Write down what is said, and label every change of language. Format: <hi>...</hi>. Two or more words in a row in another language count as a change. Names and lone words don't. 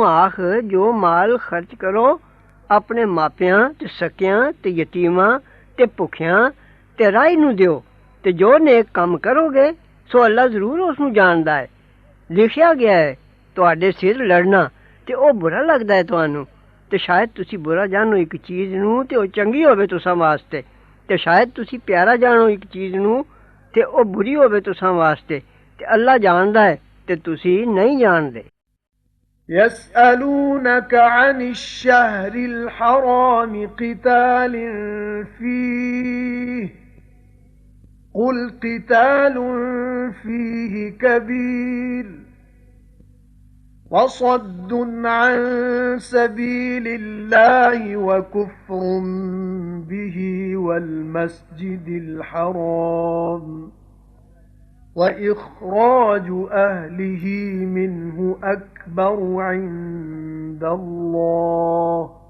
<pa>ਆਖ ਜੋ ਮਾਲ ਖਰਚ ਕਰੋ ਆਪਣੇ ਮਾਪਿਆਂ ਤੇ ਸਕਿਆਂ ਤੇ ਯਤੀਮਾਂ ਤੇ ਭੁੱਖਿਆਂ ਤੇ ਰਾਹੀ ਨੂੰ ਦਿਓ ਤੇ ਜੋ ਨੇਕ ਕੰਮ ਕਰੋਗੇ ਸੋ ਅੱਲਾ ਜ਼ਰੂਰ ਉਸ ਨੂੰ ਜਾਣਦਾ ਹੈ ਲਿਖਿਆ ਗਿਆ ਹੈ ਤੁਹਾਡੇ ਸਿਰ ਲੜਨਾ ਤੇ ਉਹ ਬੁਰਾ ਲੱਗਦਾ ਹੈ ਤੁਹਾਨੂੰ ਤੇ ਸ਼ਾਇਦ ਤੁਸੀਂ ਬੁਰਾ ਜਾਣੋ ਇੱਕ ਚੀਜ਼ ਨੂੰ ਤੇ ਉਹ ਚੰਗੀ ਹੋਵੇ ਤੁਸਾਂ ਵਾਸਤੇ ਤੇ ਸ਼ਾਇਦ ਤੁਸੀਂ ਪਿਆਰਾ ਜਾਣੋ ਇੱਕ ਚੀਜ਼ ਨੂੰ ਤੇ ਉਹ ਬੁਰੀ ਹੋਵੇ ਤੁਸਾਂ ਵਾਸਤੇ ਤੇ ਅੱਲਾ ਜਾਣਦਾ ਹੈ ਤੇ ਤੁਸੀਂ ਨਹੀਂ ਜਾਣਦੇ</pa> <ar>يسألونك عن الشهر الحرام قتال فيه قل قتال فيه كبير وصد عن سبيل الله وكفر به والمسجد الحرام وإخراج أهله منه أكبر عند الله</ar>